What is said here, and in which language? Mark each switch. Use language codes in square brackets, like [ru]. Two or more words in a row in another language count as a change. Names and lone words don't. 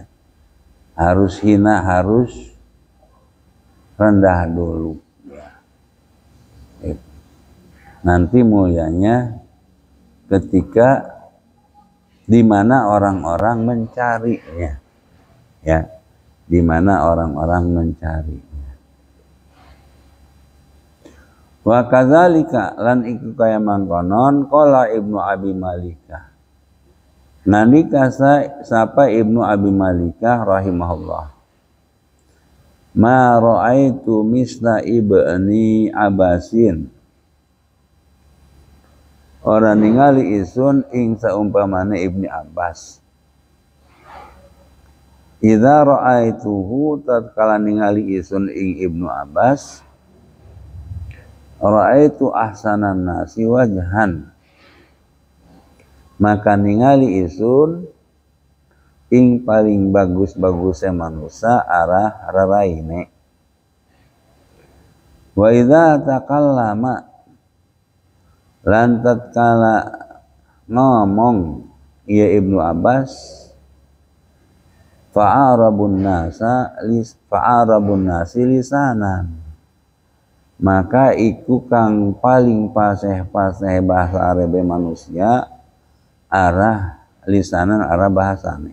[id] Harus hina, harus rendah dulu ya. Nanti mulianya ketika di mana orang-orang mencarinya ya, di mana orang-orang mencari. [ar] وكذلك [jv] lan iku kaya mangkonon qala Ibnu Abi Malikah. Nalika sapa Ibnu Abi Malikah rahimahullah. [ar] ما رأيت مثل ابن عباس. [jv] Ora ningali isun ing saumpamane Ibni Abbas. [ar] إذا رأيته, [jv] tatkala ningali isun ing Ibnu Abbas, [ar] رأيت أحسن الناس وجها, [jv] maka ningali isun ing paling bagus-bagusnya manusia arah raraine. [ar] وإذا تكلم, [jv] lan tatkala ngomong ia Ibnu Abbas, [ar] فأعرب الناس لسانا, [jv] maka iku kang paling paseh-paseh bahasa Arabe manusia arah lisanan, arah bahasane.